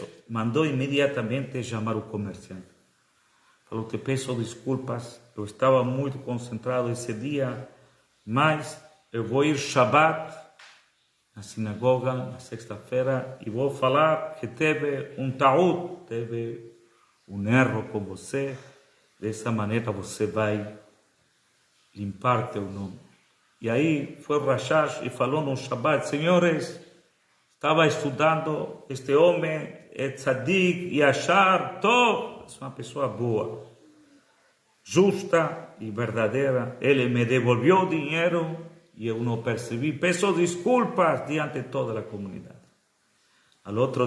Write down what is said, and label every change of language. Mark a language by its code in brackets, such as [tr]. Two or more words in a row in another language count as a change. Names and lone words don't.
[pt] Mandou imediatamente chamar o comerciante. Falou, te peço desculpas, eu estava muito concentrado esse dia, mas eu vou ir Shabbat na sinagoga, na sexta-feira, e vou falar que teve um ta'ud, teve um erro com você. Dessa maneira você vai limpar teu nome. E aí foi o Rashash e falou no Shabbat, senhores, estava estudando, este homem é [he] צדיק, ישר, טוב, [pt] é uma pessoa boa, justa e verdadeira. Ele me devolveu o dinheiro e eu não percebi. Peço desculpas diante de toda a comunidade. Al outro